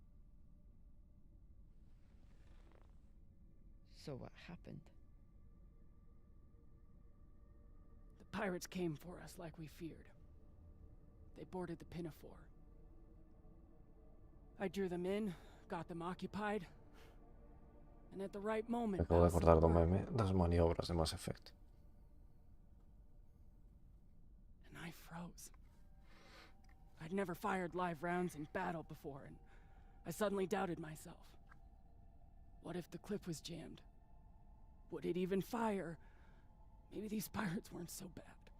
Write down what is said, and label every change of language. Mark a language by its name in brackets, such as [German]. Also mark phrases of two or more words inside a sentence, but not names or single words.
[English] So what happened? The pirates came for us like we feared. They boarded the Pinafore. I drew them in, got them occupied, and at the right moment... [Galician] Acabo de acordar do meme das maniobras de Mass Effect. [English] And I froze. I'd never fired live rounds in battle before, and I suddenly doubted myself. What if the clip was jammed? Would it even fire? Maybe these pirates weren't so bad.